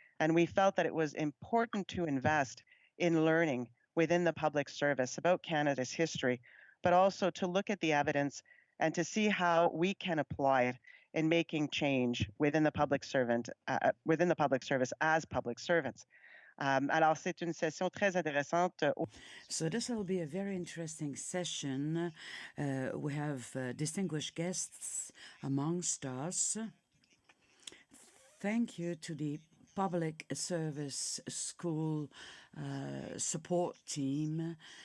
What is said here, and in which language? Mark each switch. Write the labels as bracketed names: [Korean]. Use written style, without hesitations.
[English] And we felt that it was important to invest in learning within the public service about Canada's history, but also to look at the evidence and to see how we can apply it in making change within the public service as public servants. [French] Alors, c'est une session très intéressante. [English] So this will be a very interesting session. We have distinguished guests amongst us. Thank you to the Public Service School support team.